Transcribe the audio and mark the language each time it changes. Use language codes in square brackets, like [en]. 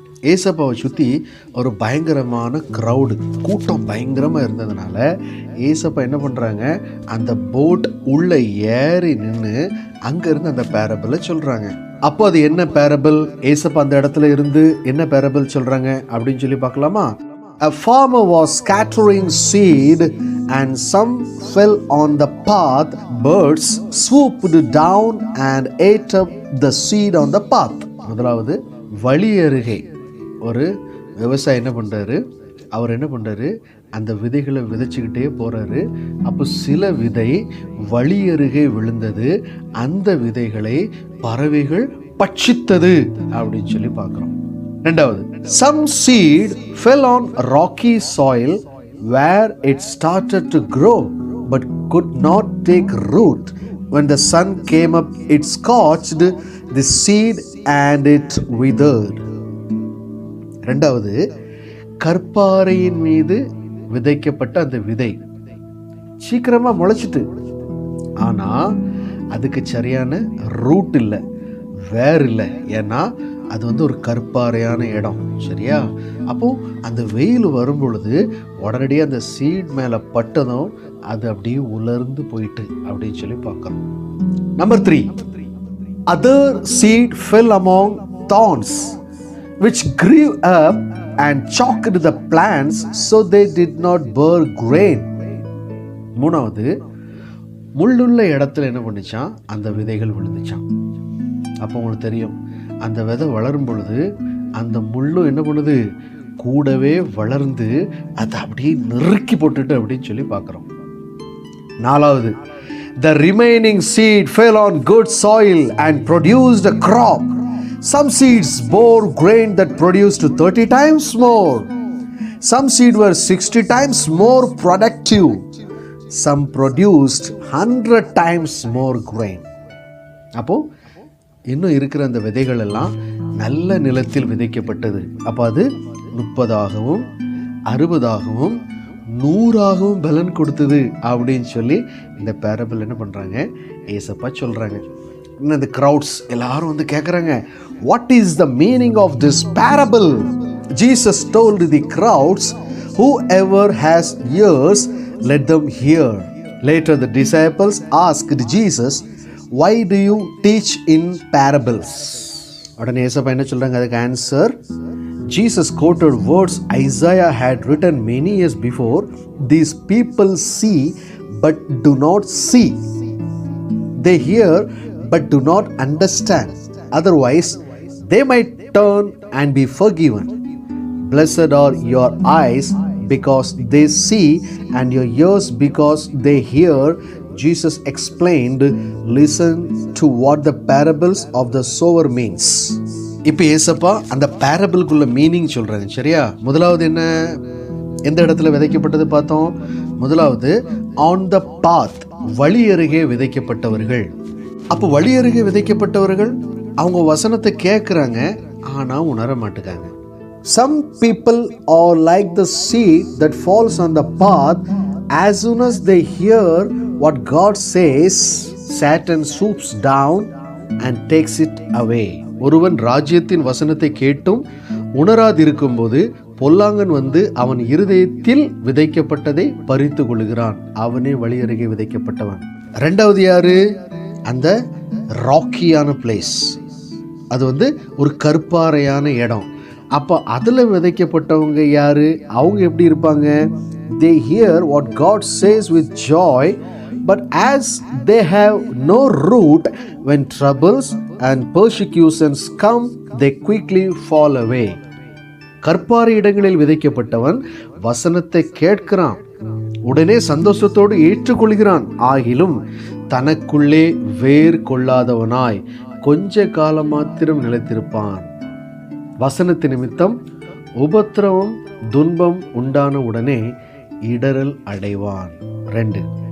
[ta] ஏசப்பாவை சுற்றி ஒரு பயங்கரமான க்ரௌடு, கூட்டம் பயங்கரமாக இருந்ததுனால ஏசப்பா என்ன பண்ணுறாங்க, அந்த போட் உள்ளே ஏறி நின்று அங்கேருந்து அந்த பேரபிளை சொல்கிறாங்க. அப்போ அது என்ன பேரபிள்? ஏசப்பா அந்த இடத்துல இருந்து என்ன பேரபிள் சொல்கிறாங்க அப்படின்னு சொல்லி பார்க்கலாமா? [en] A farmer was scattering seed and some fell on the path. Birds swooped down and ate up the seed on the path. [ta] முதலாவது, வழி அருகே ஒரு விவசாயி என்ன பண்ணுறாரு, அவர் என்ன பண்ணுறாரு, அந்த விதைகளை விதைச்சிக்கிட்டே போகிறாரு. அப்போ சில விதை வழி அருகே விழுந்தது, அந்த விதைகளை பறவைகள் பட்சித்தது அப்படின்னு சொல்லி பார்க்குறோம். ரெண்டாவது, [en] some seed fell on rocky soil where it started to grow but could not take root. When the sun came up, it scorched the seed and it withered. [ta] ரெண்டாவது, கற்பாறையின் மீது விதைக்கப்பட்ட அந்த விதை சீக்கிரமா முளைச்சிட்டு, ஆனா அதுக்கு சரியான ரூட் இல்லை, வேர் இல்லை. ஏன்னா அது ஒரு கற்பாறையான இடம், சரியா? அப்போ அந்த வெயில் வரும் பொழுது உடனடியாக அந்த சீட் மேலே பட்டதும் அது அப்படியே உலர்ந்து போயிட்டு அப்படின்னு சொல்லி பார்க்கணும். [en] Number 3, other seed fell among thorns which grew up and choked the plants so they did not bear grain. [ta] மூணாவது, முள்ளுள்ள இடத்துல என்ன பண்ணிச்சான், அந்த விதைகள் விழுந்துச்சான். அப்போ உங்களுக்கு தெரியும், அந்த விதை வளரும் பொழுது அந்த முள்ளும் என்ன பண்ணுது, கூடவே வளர்ந்து அதை அப்படியே நெருக்கி போட்டுட்டு அப்படின்னு சொல்லி பார்க்குறோம். நாலாவது, [en] the remaining seed fell on good soil and produced a crop. Some seeds bore grain that produced 30 times more. Some seed were 60 times more productive. Some produced 100 times more grain. [ta] அப்போ இன்னும் இருக்கிற அந்த விதைகள் எல்லாம் நல்ல நிலத்தில் விதைக்கப்பட்டது. அப்போ அது 30ஆகவும் 60ஆகவும் 100ஆகவும் பலன் கொடுத்தது அப்படின்னு சொல்லி இந்த பேரபிள் என்ன பண்ணுறாங்க, ஏசப்பா சொல்கிறாங்க. இந்த crowds எல்லாரும் கேட்குறாங்க, [en] what is the meaning of this parable? Jesus told the crowds, whoever has ears, let them hear. Later the disciples asked Jesus, why do you teach in parables? [ta] உடனே ஏசப்பா என்ன சொல்றாங்க, அதுக்கு answer, [en] Jesus quoted words Isaiah had written many years before. These people see but do not see. They hear but do not understand. Otherwise they might turn and be forgiven. Blessed are your eyes because they see and your ears because they hear. Jesus explained, listen to what the parables of the sower means. [ta] இப்போ ஏசப்பா அந்த பேரபிள்குள்ள meaning சொல்றாங்க, சரியா? முதலாவது என்ன, எந்த இடத்துல விதைக்கப்பட்டது பார்த்தோம்? முதலாவது [en] on the path, [ta] வழி அருகே விதைக்கப்பட்டவர்கள். அப்போ வழி அருகே விதைக்கப்பட்டவர்கள் அவங்க வசனத்தை கேட்குறாங்க, ஆனால் உணர மாட்டுக்காங்க. [en] Some people are like the seed that falls on the path. As soon as they hear what God says, Satan swoops down and takes it away. [ta] ஒருவன் ராஜ்யத்தின் வசனத்தை கேட்டும் உணராதிருக்கும் போது பொல்லாங்கன் அவன் இருதயத்தில் விதைக்கப்பட்டதை பறித்து கொள்கிறான். அவனே வழி அருகே விதைக்கப்பட்டவன். ரெண்டாவது யாரு? அந்த ராக்கியான பிளேஸ், அது ஒரு கற்பாறையான இடம். அப்போ அதில் விதைக்கப்பட்டவங்க யாரு? அவங்க எப்படி இருப்பாங்க? [en] They hear what God says with joy, but as they have no root, when troubles and persecutions come, they quickly fall away. [ta] கற்பாறை இடங்களில் விதைக்கப்பட்டவன் வசனத்தை கேட்கிறான், உடனே சந்தோஷத்தோடு ஏற்றுக்கொள்கிறான். ஆகிலும் தனக்குள்ளே வேர் கொள்ளாதவனாய் கொஞ்ச காலம் மாத்திரம் நிலைத்திருப்பான். வசனத்து நிமித்தம் உபத்திரவம் துன்பம் உண்டான உடனே இடரல் அடைவான். 2.